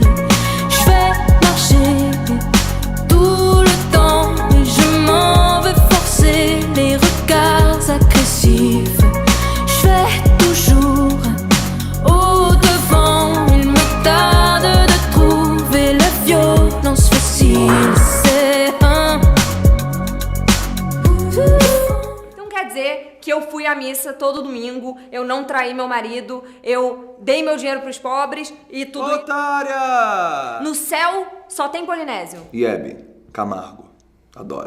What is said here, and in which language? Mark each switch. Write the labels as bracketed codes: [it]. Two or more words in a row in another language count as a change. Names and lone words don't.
[fr] Je vais marcher tout le temps et je m'en vais forcer les regards agressifs. Je vais toujours au-devant, il me tarde de trouver la violence facile. C'est un. [pt] Então quer dizer que eu fui à missa todo domingo, eu não traí meu marido, eu dei meu dinheiro pros pobres e tudo. Otária! No céu só tem polinésio. E Hebe, Camargo. Adoro.